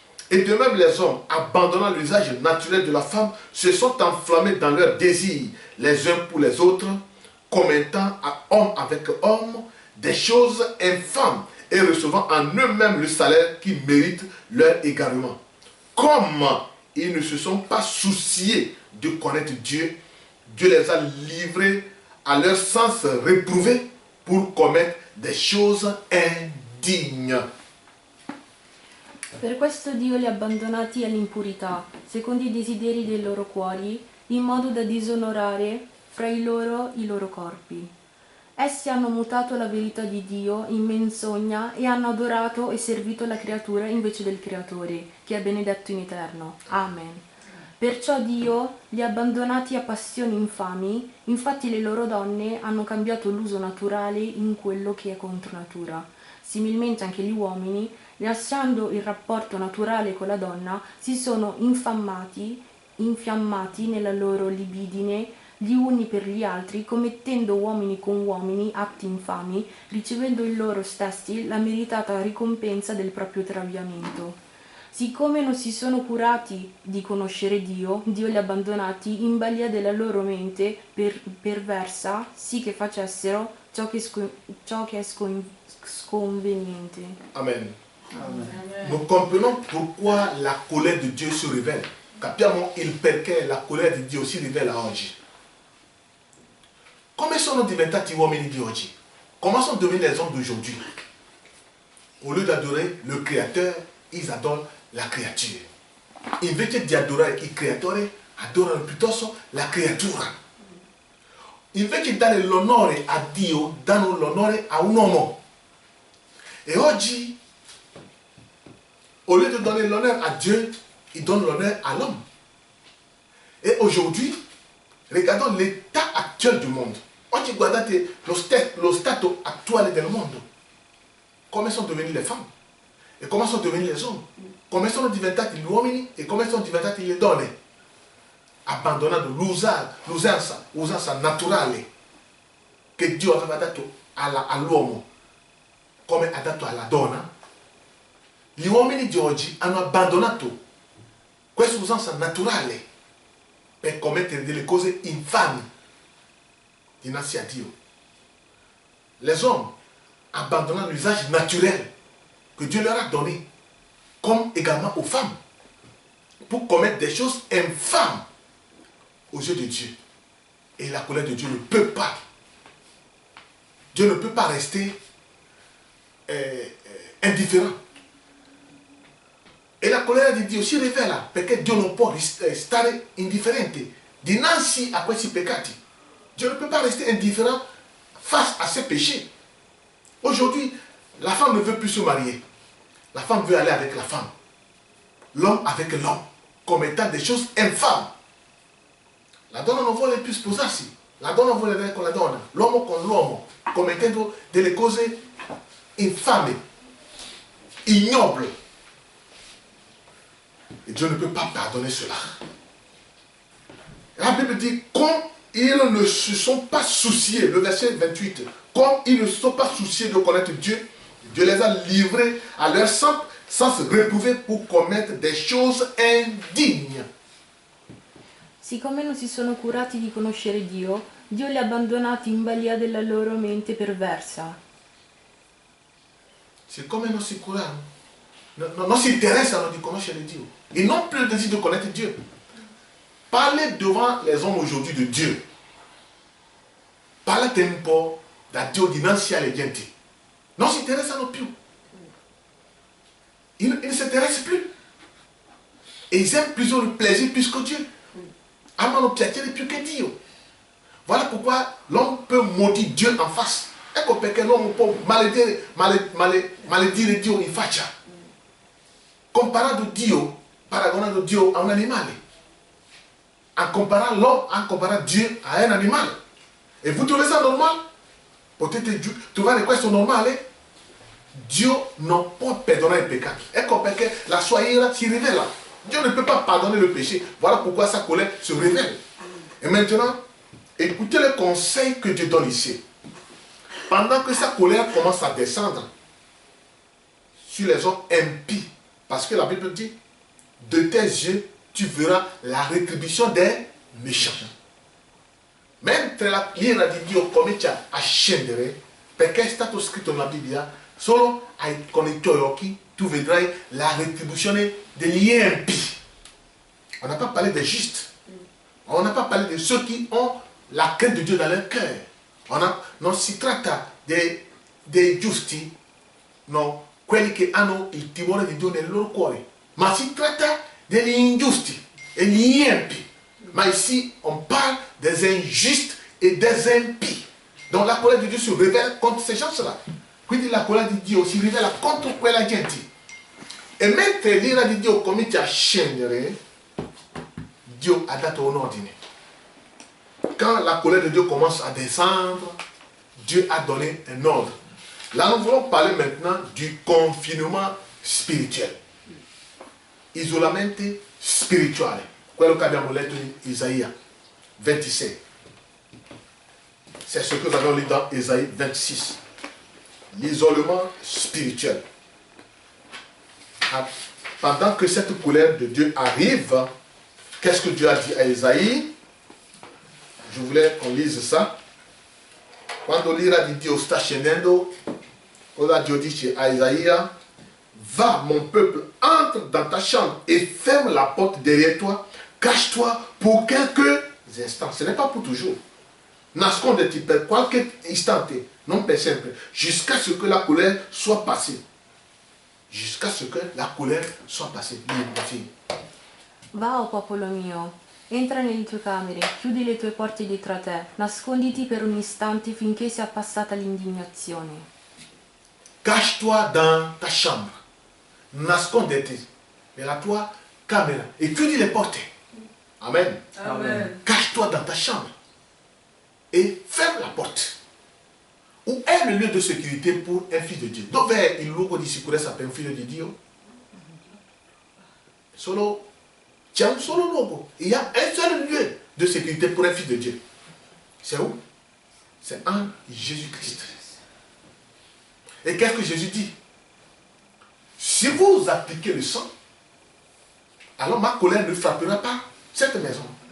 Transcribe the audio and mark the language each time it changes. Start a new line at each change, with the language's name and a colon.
French: Et de même les hommes, abandonnant l'usage naturel de la femme, se sont enflammés dans leurs désirs, les uns pour les autres, commettant à homme avec homme des choses infâmes et recevant en eux-mêmes le salaire qui mérite leur égarement. Comme ils ne se sont pas souciés de connaître Dieu, Dieu les a livrés à leur sens réprouvé pour commettre des choses indignes.
Italian: Per questo Dio li ha abbandonati all'impurità, secondo i desideri dei loro cuori, in modo da disonorare fra i loro corpi. Essi hanno mutato la verità di Dio in menzogna e hanno adorato e servito la creatura invece del Creatore, che è benedetto in eterno. Amen. Perciò Dio li ha abbandonati a passioni infami, infatti le loro donne hanno cambiato l'uso naturale in quello che è contro natura. Similmente anche gli uomini, lasciando il rapporto naturale con la donna, si sono infiammati nella loro libidine gli uni per gli altri, commettendo uomini con uomini atti infami, ricevendo in loro stessi la meritata ricompensa del proprio traviamento. Siccome non si sono curati di conoscere Dio, Dio li ha abbandonati in balia della loro mente perversa, sì che facessero ciò che è sconveniente. Amen. Amen.
French: Nous comprenons pourquoi la colère de Dieu si révèle.
Italian: Capiamo il perché la colère di Dio si rivela oggi. Come sono diventati uomini di oggi?
French: Comment sont devenus les hommes d'aujourd'hui? Au lieu d'adorer le Créateur, ils adorent la creature.
Italian: Invece di adorare il Creatore, adorano piuttosto la creatura. Invece di dare l'onore a Dio, danno l'onore a un uomo. E oggi,
French: au lieu de donner l'honneur à Dieu, ils donnent l'honneur à l'homme. Et aujourd'hui, regardons l'état actuel du mondo.
Italian: Oggi guardate lo stato attuale del mondo. Come sono devenute
French: le femmes
Italian: e come sono devenuti gli uomini. Come sono diventati gli uomini e come sono diventati le donne. Abbandonando l'usanza naturale che Dio aveva dato all'uomo come ha dato alla donna. Gli uomini di oggi hanno abbandonato questa usanza naturale per commettere delle cose infami dinanzi a Dio.
French: Les hommes abandonnent l'usage naturel que Dieu leur a donné, comme également aux femmes, pour commettre des choses infâmes aux yeux de Dieu. Et la colère de Dieu ne peut pas. Dieu ne peut pas rester indifférent.
Italian: E la colera di Dio si rivela perché Dio non può stare indifferente dinanzi a questi peccati.
French: Dieu ne peut pas rester indifférent face à ces péchés. Aujourd'hui, la femme ne veut plus se marier. La femme veut aller avec la femme. L'homme avec l'homme, commettant des choses infâmes.
Italian: La donna non vuole più sposarsi. La donna vuole andare con la donna. L'uomo con l'uomo, commettendo delle cose infame, ignobles.
French: Et Dieu ne peut pas pardonner cela. La Bible dit, comme ils ne se sont pas souciés, le verset 28, comme ils ne se sont pas souciés de connaître Dieu, Dieu les a livrés à leur sens réprouvé pour commettre des choses indignes.
Italian: Siccome non si sono curati di conoscere Dio, Dio li ha abbandonati in balia della loro mente perversa. Siccome non si curano, non si interessano di conoscere Dio.
French: Ils n'ont plus le désir de connaître Dieu. Parlez devant les hommes aujourd'hui de Dieu.
Italian: Parlate un po' da Dio dinanzi alle genti. Non si interessano più.
French: Ils ne s'intéressent plus. Et ils aiment plutôt le plaisir plus que Dieu.
Italian: Amano piacere più che Dio.
French: Voilà pourquoi l'homme peut maudire Dieu en face.
Italian: Ecco perché l'uomo può maledire Dio in faccia. Comparando Dio, paragonando Dio a un animale.
French: En comparant l'homme, en comparant Dieu à un animal. Et vous trouvez ça normal?
Italian: Potete trovare questo normale? Dio non può perdonare i peccati. Ecco perché la sua ira si rivela.
French: Dieu ne peut pas pardonner le péché. Voilà pourquoi sa colère se révèle. Et maintenant, écoutez le conseil que Dieu donne ici. Pendant que sa colère commence à descendre sur les hommes impies, parce que la Bible dit, de tes yeux, tu verras la rétribution des méchants.
Italian: Mentre l'ira di Dio comincia a scendere, perché è stato scritto nella Bibbia, solo con i tuoi occhi tu vedrai la retribuzione degli impies.
French: On n'a pas parlé des justes. On n'a pas parlé de ceux qui ont la crainte de Dieu dans leur cœur.
Italian: Non si tratta dei giusti, no, quelli che hanno il timore di Dio nel loro cuore, ma si tratta degli ingiusti e gli empi.
French: Ma ici, on parle des injustes et des impies. Donc la colère de Dieu se révèle contre ces gens-là.
Italian: Quindi la colère di Dio si rivela contro quella gente. E mentre l'ira di Dio comincia a scendere, Dio ha dato un ordine.
French: Quand la colère de Dieu commence à descendre, Dieu a donné un ordre. Là, nous voulons parler maintenant du confinement spirituel.
Italian: Isolamento spirituale. Quello che abbiamo letto in Isaia 26.
French: C'est ce que nous avons lu dans Isaïe 26. L'isolement spirituel. Pendant que cette colère de Dieu arrive, qu'est-ce que Dieu a dit à Isaïe? Je voulais qu'on lise ça.
Italian: Quando l'ira di Dio sta scendendo, cosa Dio dice a Isaïa?
French: Va, mon peuple, entre dans ta chambre et ferme la porte derrière toi. Cache-toi pour quelques instants. Ce n'est pas pour toujours.
Italian: Nasconditi per qualche istante, non per sempre,
French: jusqu'à ce que la colère soit passée. Jusqu'à ce que la colère soit passée.
Italian: Va, o popolo mio, entra nelle tue camere, chiudi le tue porte dietro a te, nasconditi per un istante finché sia passata l'indignazione.
French: Cache-toi dans ta chambre.
Italian: Nasconditi nella tua camera et chiudi le porte. Amen. Amen.
French: Cache-toi dans ta chambre et ferme la porte. Où est le lieu de sécurité pour un fils de Dieu?
Italian: Dove è il luogo di sicurezza per un figlio di Dio? C'è un solo luogo.
French: Il y a un seul lieu de sécurité pour un fils de Dieu. C'est où? C'est en Jésus-Christ. Et qu'est-ce que Jésus dit? Si vous appliquez le sang, alors ma colère ne frappera pas cette maison.